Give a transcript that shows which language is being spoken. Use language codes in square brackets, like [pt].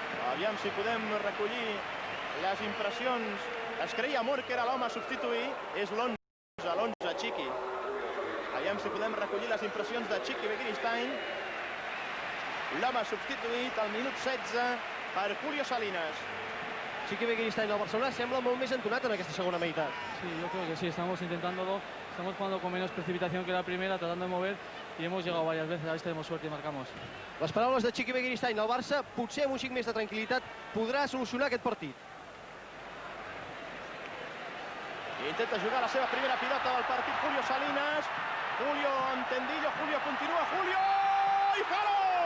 [ca] Aviam si podem recollir les impressions. Es creia Amor que era l'home a substituir. És l'11 a l'11, Chiqui. Aviam si podem recollir les impressions de Chiqui Begiristain. L'home substituït al minut 16 per Julio Salinas. Chiqui Begiristain al Barcelona sembla molt més entonat en aquesta segona meitat. [es] Sí, yo creo que sí, estamos intentándolo. Estamos jugando con menos precipitación que la primera, tratando de mover y hemos llegado varias veces. A ver si tenemos suerte y marcamos. [ca] Les paraules de Chiqui Begiristain. El Barça, potser amb un xic més de tranquil·litat, podrà solucionar aquest partit. Intenta jugar la seva primera pilota del partit Julio Salinas. Julio amb Tendillo, Julio continua, Julio! I Jalo!